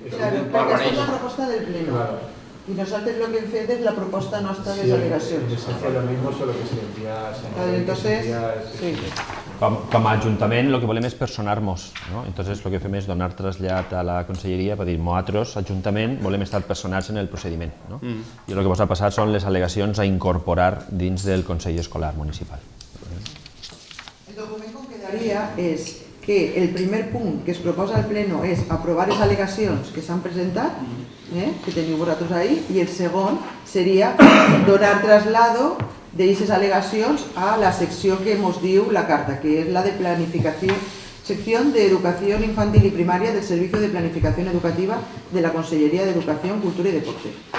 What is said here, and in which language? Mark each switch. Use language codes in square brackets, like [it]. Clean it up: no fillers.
[ca] Claro, perquè és la proposta del pleno. [es] Y nosotros lo que hacemos es la propuesta nuestra de delegación. Se hace lo mismo, solo que se envía... Entonces, sí. [ca] Com a Ajuntament el que volem és personar-nos, no? Entonces el que fem és donar trasllat a la Conselleria per dir nosaltres, Ajuntament, volem estar personats en el procediment, no? I el que posa passar són les al·legacions a incorporar dins del Consell Escolar Municipal. El document com quedaria és que el primer punt que es proposa al Pleno és aprovar les al·legacions que s'han presentat, que teniu vosaltres ahí, i el segon seria donar traslado d'aquestes al·legacions a la secció que ens diu la carta, que és la de planificació, [es] sección de Educación Infantil y Primaria del Servicio de Planificación Educativa de la Consellería de Educación, Cultura y Deporte.